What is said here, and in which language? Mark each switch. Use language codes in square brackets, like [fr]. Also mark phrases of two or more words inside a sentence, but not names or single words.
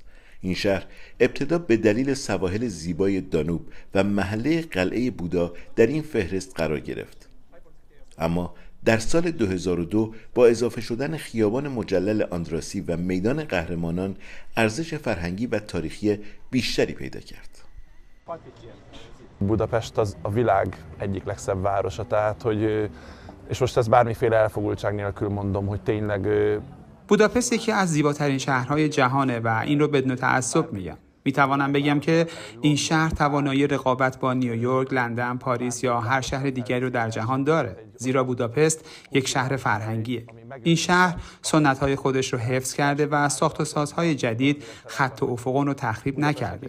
[fa] این شهر ابتدا به دلیل سواحل زیبای دانوب و محله قلعه بودا در این فهرست قرار گرفت. اما در سال 2002 با اضافه شدن خیابان مجلل آندراسی و میدان قهرمانان ارزش فرهنگی و تاریخی بیشتری پیدا کرد. [hu] Budapest az a világ egyik legszebb városa, tehát hogy és most ezt bármiféle elfogultság nélkül mondom, hogy tényleg [fa] بوداپست یکی از زیباترین شهرهای جهانه و این رو بدون تعصب میگم. میتوانم بگم که این شهر توانایی رقابت با نیویورک، لندن، پاریس یا هر شهر دیگری رو در جهان داره. زیرا بوداپست یک شهر فرهنگیه. این شهر سنت‌های خودش رو حفظ کرده و ساخت و سازهای جدید خط و افق رو تخریب نکرده.